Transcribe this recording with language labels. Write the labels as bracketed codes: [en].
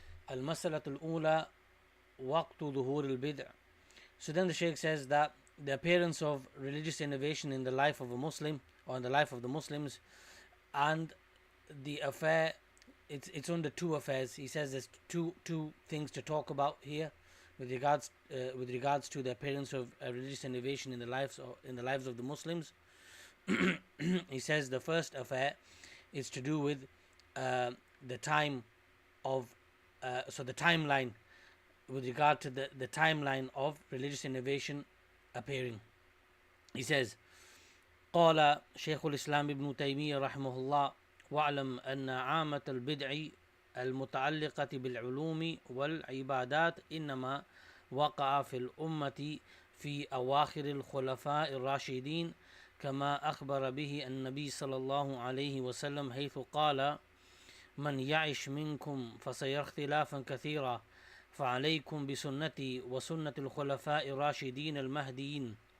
[ar] المسألة الأولى وقت ظهور البدع. [en] So then the Shaykh says that the appearance of religious innovation in the life of a Muslim, or in the life of the Muslims, and the affair, it's under two affairs. He says there's two things to talk about here with regards to the appearance of religious innovation in the lives of the Muslims. He says the first affair is to do with the time of the timeline, with regard to the timeline of religious innovation appearing. He says, [ar] قال شيخ الإسلام ابن تيمية رحمه الله واعلم أن عامة البدع المتعلقة بالعلوم والعبادات إنما وقع في الأمة في أواخر الخلفاء الراشدين كما أخبر به النبي صلى الله عليه وسلم حيث قال من يعش منكم فسيرى اختلافا كثيرا فعليكم بسنتي وسنة الخلفاء الراشدين المهديين.